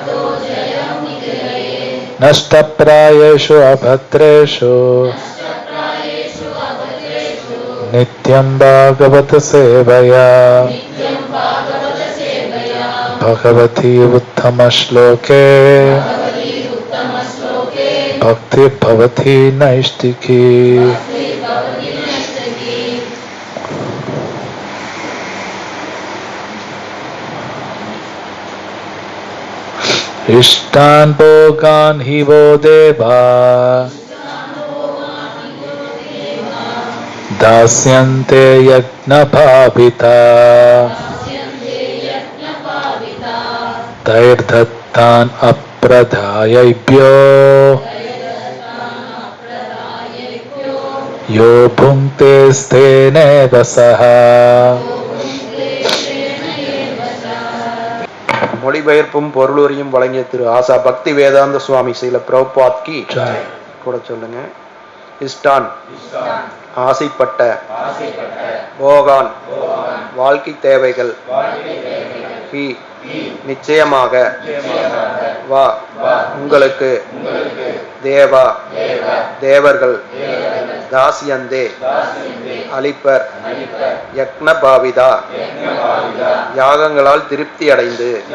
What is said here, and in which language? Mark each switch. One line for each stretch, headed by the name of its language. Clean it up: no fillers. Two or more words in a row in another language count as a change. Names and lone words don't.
Sanskrit: नष्टप्रायेषु अभद्रेषु नित्यं भागवत सेवया भगवति उत्तम श्लोके भक्ति भवति नैष्ठिकी. इष्टान् भोगान् हि वो देवा दास्यन्ते यज्ञभाविता तैर्दत्तान् अप्रदायैभ्यो यो भुङ्क्ते स्तेनेव सः.
Tamil: மொழிபெயர்ப்பும் பொருளுரையும் வழங்கிய திரு ஆசா பக்தி வேதாந்த சுவாமி ஸ்ரீல பிரபுபாத் கி கூட சொல்லுங்க. இஷ்டான் ஆசைப்பட்ட, போகான் வாழ்க்கை தேவைகள், ஹி நிச்சயமாக, வா உங்களுக்கு, தேவா தேவர்கள், தாசியந்தே அளிப்பர்,
Sanskrit: यज्ञ भाविता
Tamil: யாகங்களால் திருப்தி அடைந்து,